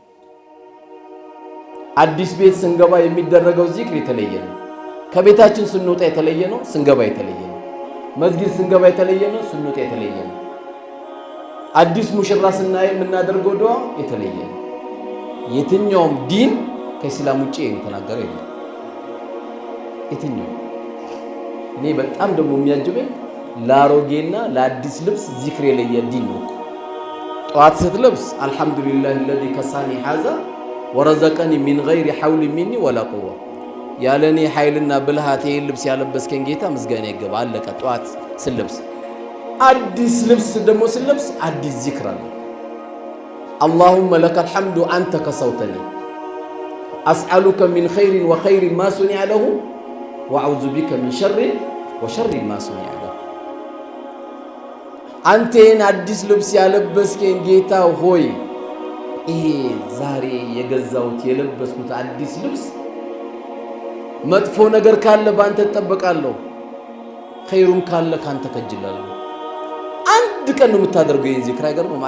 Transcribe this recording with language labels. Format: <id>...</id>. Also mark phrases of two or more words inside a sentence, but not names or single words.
<am>አዲስ ቤት ስንገባ የሚደረገው ዚክር የተለየ ነው። ከቤታችን ስንወጣ የተለየ ነው፣ ስንገባ የተለየ ነው። መስጊድ ስንገባ የተለየ ነው፣ ስንወጣ የተለየ ነው። አዲስ ሙሽራ ስናይ የምናደርገው ዱዓ የተለየ ነው። የትኛውም ዲን ከእስላም ውጪ የተናገረው የለም። የትኛው እኔ በጣም ደግሞ የሚያጅበኝ ላሮጌና ለአዲስ ልብስ ዚክር የለየ ዲን ነው። ጧት ስትለብስ</am> <ar>አልহামዱሊላህ الذي كساني هذا ورزقني من غير حول مني ولا قوة</ar> <am>ያለኔ ኃይልና ብልሃት ይሄን ልብስ ያለበስከኝ ጌታ ምስጋና ይገባ። አለቀ። ጧት ስለብስ አዲስ ልብስ ደግሞ ስለብስ አዲስ ዚክር አለ።</am> <ar>اللهم لك الحمد أنت كسوتني أسألك من خير وخير ما صنع له وأعوذ بك من شر وشر ما صنع له።</ar> <am>አንተን አዲስ ልብስ ያለበስከኝ ጌታ ሆይ ይሄ ዛሬ የገዛውት የለበስኩት አዲስ ልብስ መጥፎ ነገር ካለ ባንተ ተጠበቃለሁ፣ ኸይሩም ካለ ካንተ ከጅላለሁ። አንድ ቀን ነው የምታደርገው ይሄን ዚክር። አይገርምም?</am>